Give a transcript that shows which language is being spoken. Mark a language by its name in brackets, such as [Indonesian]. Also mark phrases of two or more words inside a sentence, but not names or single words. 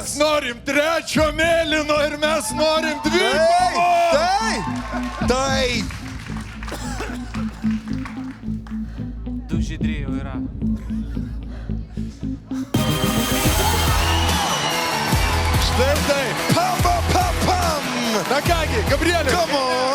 [Lithuanian] Mes norim 3 mėlyno ir mes norim 2. Tai! Du žydriai jau yra. Štai taip. Pam, pam, pam, pam! Na kągi, Gabrielius. [English] Come on!